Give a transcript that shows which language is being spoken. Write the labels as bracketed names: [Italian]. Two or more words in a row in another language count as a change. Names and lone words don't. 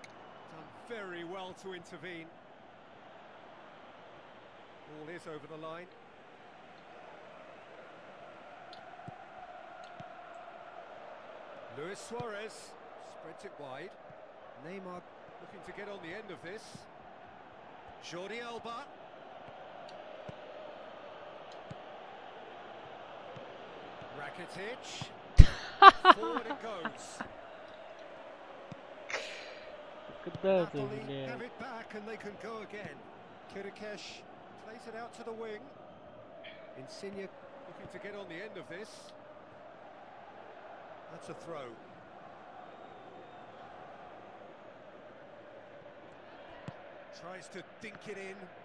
[English] Done very well to intervene. Ball is over the line. Luis Suarez spreads it wide. Neymar looking to get on the end of this. Jordi Alba. Rakitic. Forward it goes. [Russian] Куда это, Napoli бля? [English] have it back and they can go again. Kudakash plays it out to the wing. Insigne looking to get on the end of this. That's a throw. Tries to dink it in.